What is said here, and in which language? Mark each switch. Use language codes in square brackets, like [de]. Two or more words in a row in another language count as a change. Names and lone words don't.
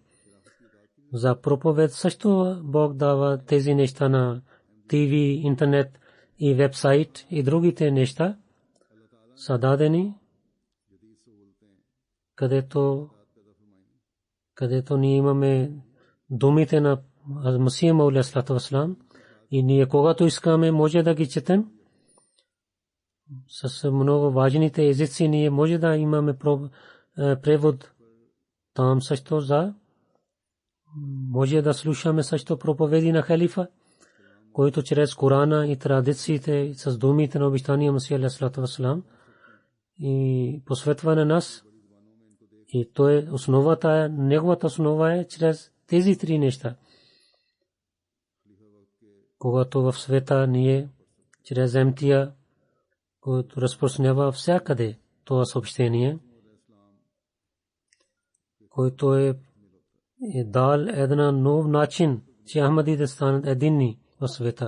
[bg] За проповед също Бог дава тези неща на ТВ, интернет и вебсайт и другите неща са дадени, където ние имаме думите на Масия Мауля [ar] صلى الله عليه وسلم [bg] и ние когато искаме може да ги четем с много важните езици, ние може да имаме превод там също за може да слушаме също проповеди на халифа, който чрез Корана и традициите с думите на обещания Масия [ar] صلى الله عليه وسلم [bg] и посветва на нас. И то е основата, неговата основа е чрез тези три неща. Когато в света ние чрез МТА, който разпространява всякъде това съобщение, който е дал един нов начин, че Ахмади да станат единни в света.